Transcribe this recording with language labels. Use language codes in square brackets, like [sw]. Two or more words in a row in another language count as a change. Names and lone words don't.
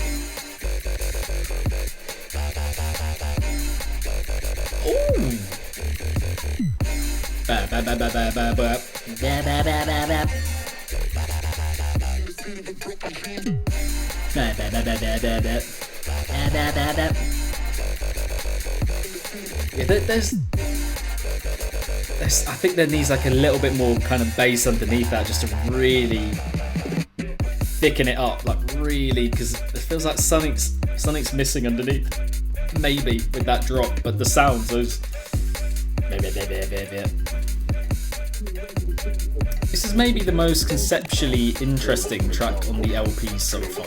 [en] Ooh. Ba ba ba ba ba ba ba. Ba ba ba ba ba. Ba ba ba ba ba ba ba. Ba ba ba ba. Yeah, there's I think there needs like a little bit more kind of bass underneath that just to really thicken it up, like really, because it feels like something's missing underneath. Maybe with that drop, but the sounds, those. This is maybe the most conceptually interesting track on the LP so far.